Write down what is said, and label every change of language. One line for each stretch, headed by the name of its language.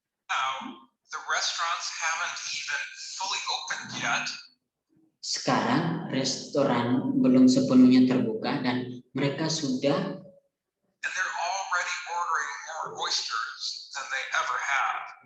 English: Now, the restaurants haven't even fully opened yet.
Indonesian: Sekarang restoran belum sepenuhnya terbuka dan mereka sudah
English: And they're already ordering more oysters than they ever have.